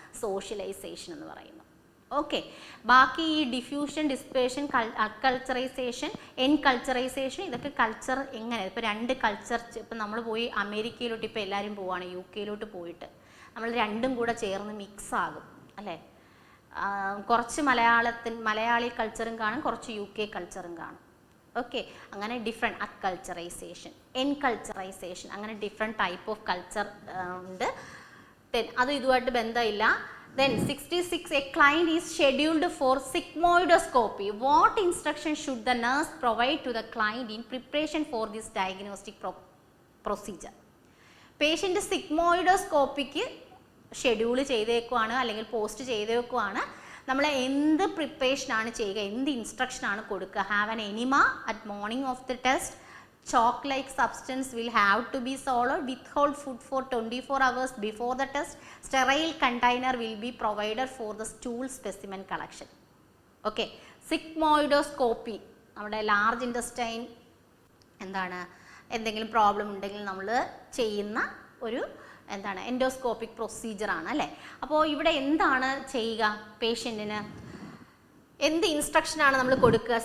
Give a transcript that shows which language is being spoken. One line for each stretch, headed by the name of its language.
Malayalam: Socialisation എന്ന് പറയുന്നു. Okay, ബാക്കി ഈ ഡിഫ്യൂഷൻ, ഡിസ്പേഷൻ, അക്കൾച്ചറൈസേഷൻ, എൻകൾച്ചറൈസേഷൻ, ഇതൊക്കെ കൾച്ചർ എങ്ങനെ ഇപ്പോൾ രണ്ട് കൾച്ചർ, ഇപ്പം നമ്മൾ പോയി അമേരിക്കയിലോട്ട് ഇപ്പോൾ എല്ലാവരും പോവാണ്, യു കെയിലോട്ട് പോയിട്ട് നമ്മൾ രണ്ടും കൂടെ ചേർന്ന് മിക്സ് ആകും അല്ലേ. കുറച്ച് മലയാളി കൾച്ചറും കാണും, കുറച്ച് യു കെ കൾച്ചറും കാണും. ഓക്കെ, അങ്ങനെ ഡിഫറെൻറ്റ് അക്കൾച്ചറൈസേഷൻ, എൻകൾച്ചറൈസേഷൻ, അങ്ങനെ ഡിഫറെൻറ്റ് ടൈപ്പ് ഓഫ് കൾച്ചർ ഉണ്ട്. അത് ഇതുമായിട്ട് ബന്ധമില്ല.
English: Then 66, a client is scheduled for sigmoidoscopy. What instruction should the nurse provide to the client in preparation for this diagnostic procedure?
Malayalam: Patient സിഗ്മോയിഡോസ്കോപ്പിക്ക് schedule ചെയ്തേക്കുവാണ് അല്ലെങ്കിൽ post ചെയ്തേക്കുവാണ്. നമ്മൾ എന്ത് പ്രിപ്പറേഷനാണ് ചെയ്യുക, എന്ത് ഇൻസ്ട്രക്ഷനാണ് കൊടുക്കുക?
English: Have an enema at morning of the test. Chalk like substance will have to be swallowed. Withhold food for 24 hours before the test. Sterile container will be provided for the stool specimen collection.
Malayalam: Okay, sigmoidoscopy, നമ്മുടെ large intestine എന്താണ് എന്തെങ്കിലും problem ഉണ്ടെങ്കിൽ നമ്മൾ ചെയ്യുന്ന ഒരു എന്താണ് endoscopic പ്രൊസീജിയറാണ് അല്ലേ. അപ്പോൾ ഇവിടെ എന്താണ് ചെയ്യുക? പേഷ്യൻറ്റിന് എന്ത് ഇൻസ്ട്രക്ഷനാണ് നമ്മൾ കൊടുക്കുക?